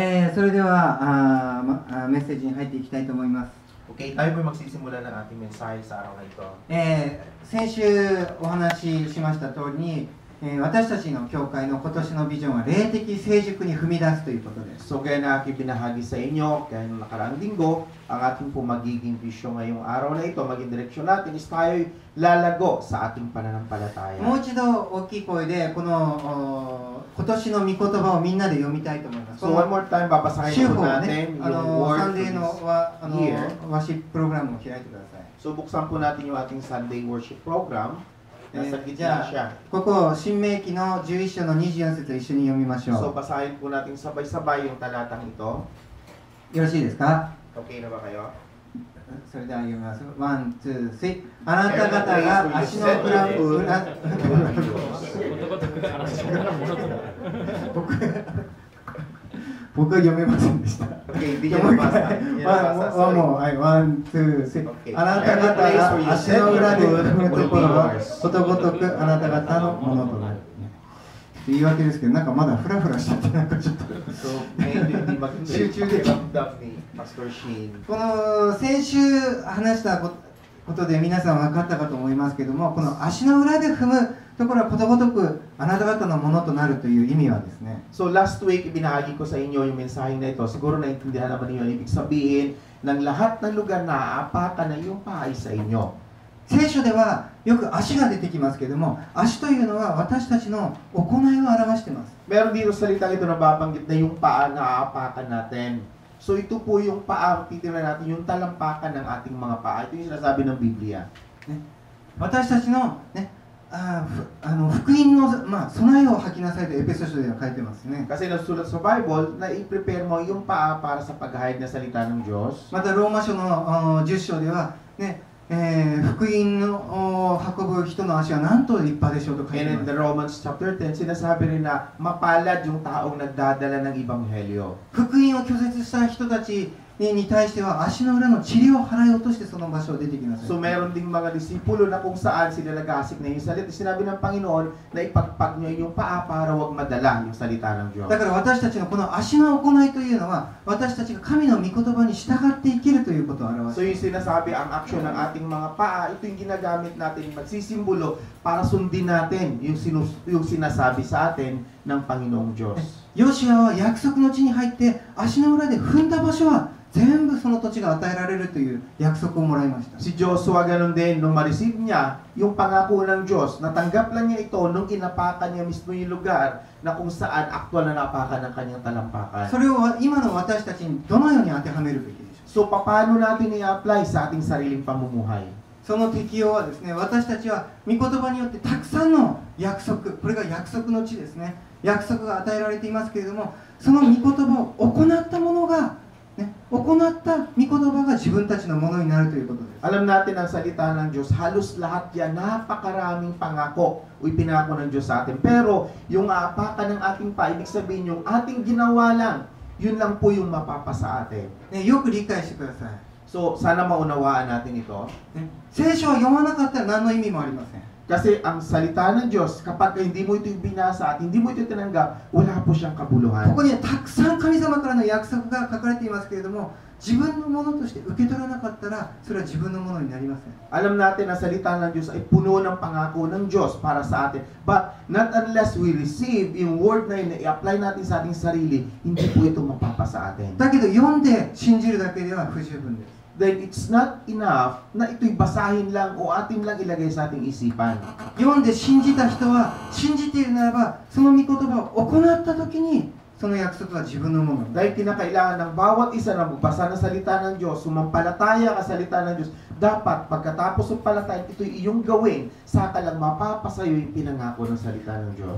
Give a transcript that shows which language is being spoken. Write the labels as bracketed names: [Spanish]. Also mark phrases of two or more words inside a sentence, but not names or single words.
[Japanese] それではメッセージに入っていきたいと思います。 [Filipino] Okay, tayo po magsisimula ng ating mensahe sa araw na ito. [Japanese] 先週お話ししました通りに、私たちの教会の今年のビジョンは霊的成熟に踏み出すということです。 [Filipino] So gaya na aking binahagi sa inyo, kaya nung nakaraang linggo, ang ating po magiging vision ngayong araw na ito, maging direksyon natin is tayo'y lalago sa ating pananampalataya. [Japanese] もう一度大きい声でこの今年の御言葉をみんなで読みたいと思います。 [English] So one more time, [Filipino] babasahin po natin yung [Japanese] サン [English] word [Japanese] デーの [English] for this year. [Japanese] ワーシッププログラムを開いてください。 [Filipino] So buksan po natin yung ating [English] Sunday worship program. [Filipino] Nasa [Japanese] じ [Filipino] gitna [Japanese] ゃ [Filipino] siya. [Japanese] あここ新明記の11章の24節を一緒に読みましょ [Filipino] So basahin po natin sabay-sabay yung talatang ito. [Japanese] う。よろしいですか？ [Filipino] Okay na ba kayo? [Japanese] それでは読みます。ワン、ツー、スリー。あなた方が足の裏僕は読めませんでした。 [Filipino] Okay, hindi niya nabasa. [Japanese] ワン、ツー、スリー。あなた方が足の裏で踏むところはことごとくあなた方のものとなる。言い訳ですけど、なんかまだフラフラしちゃってなんかちょっと集中できる。この先週話したことで皆さん分かったかと思いますけども、この足の裏で踏むところはことごとくあなた方のものとなるという意味はですね。 [Filipino] So [English] last week [Filipino] ibinahagi ko sa inyo yung mensahe na ito. Siguro naintindihan naman niyo ibig sabihin ng lahat ng lugar na aapatan na yung pahay sa inyo. [Japanese] 聖書ではよく足が出てきますけれども、足というのは私たちの行いを表しています。 [Filipino] Meron dito salita ito na babanggit na yung paa na aapakan natin. So ito po yung paa, titingnan natin yung talampakan ng ating mga paa. Ito yung sinasabi ng Biblia. [Japanese] 私たちのね、福音の備えを吐きなさいとエペソ書では書いてますね。 [Filipino] Kasi nasulat sa Bible na i-prepare mo yung paa para sa paghahayag na salita ng Diyos. [Japanese] またローマ書の10章ではね、福音を運ぶ人の足はなんと立派でしょうと書いて [English] And [Japanese] ま [English] in [Japanese] す。 [English] the [Filipino] Romans chapter 10, sinasabi rin na mapalad yung taong nagdadala ng Ebanghelyo. [Japanese] 福音を拒絶した人たちに対しては足の裏の塵を払い落としてその場所を出てきなさい。 [Filipino] So meron ding mga disipulo na kung saan sila nagasik na yung salita. Sinabi ng Panginoon na ipagpag nyo yung paa para wag madala yung salita ng Diyos. [Japanese] だから私たちのこの足の行いというのは私たちが神の御言葉に従って生きるということを表 [Filipino] So [Japanese] す。 [Filipino] yung sinasabi, ang action ng ating mga paa, ito yung ginagamit natin, magsisimbolo para sundin natin yung sinasabi sa atin ng Panginoong Diyos. [Japanese] ヨシアは約束の地に入って足の裏で踏んだ場所は全部その土地が与えられるという約束をもらいました。 [Filipino] Si Joshua ganun din, nung ma-receive niya yung pangako ng Diyos, natanggap lang niya ito nung inapakan niya mismo yung lugar na kung saan aktual na napakan ng kanyang talampakan. [Japanese] それを今の私たちにどのように当てはめるべきでしょう。 [Filipino] So paano natin i-apply sa ating sariling pamumuhay? [Japanese] その適用はですね、私たちは御言葉によってたくさんの約束、これが約束の地ですね、約束が与えられていますけれども、その御言葉を行ったものが、行った御言葉が自分たちのものになるということです。 [Filipino] Alam natin ang salita ng Diyos, halos lahat yan, napakaraming pangako o ipinako ng Diyos sa atin. Pero yung aapakan ng ating paa, ibig sabihin yung ating ginawa lang, yun lang po yung mapapasa atin. [Japanese] よく理解してください。 [Filipino] So sana maunawaan natin ito. [Japanese] 聖書を読まなかったら何の意味もありません。 [Filipino] Kasi ang salita ng Diyos, kapag hindi mo ito binasa at hindi mo ito tinanggap, wala po siyang kabuluhan. [Japanese] ここにはたくさん神様からの約束が書かれていますけれども、自分のものとして受け取らなかったらそれは自分のものになりません。 [Filipino] Alam natin na salita ng Diyos ay puno ng pangako ng Diyos para sa atin. [English] But not unless we receive [Filipino] yung word na yun, i-apply natin sa ating sarili, hindi po ito mapapasa atin. [Japanese] だけど読んで信じるだけでは不十分です。 [English] Then it's not enough [Filipino] na ito'y basahin lang o atin lang ilagay sa ating isipan. [Japanese] 読んで信じた人は信じているならばその御言葉を行った時にその約束は自分のもの。 [Filipino] Dahil kinakailangan ng bawat isa na magbasa ng salita ng Diyos, sumampalataya ka sa salita ng Diyos, dapat pagkatapos ng palataya, ito'y iyong gawin, saka lang mapapasa yung pinangako ng salita ng Diyos.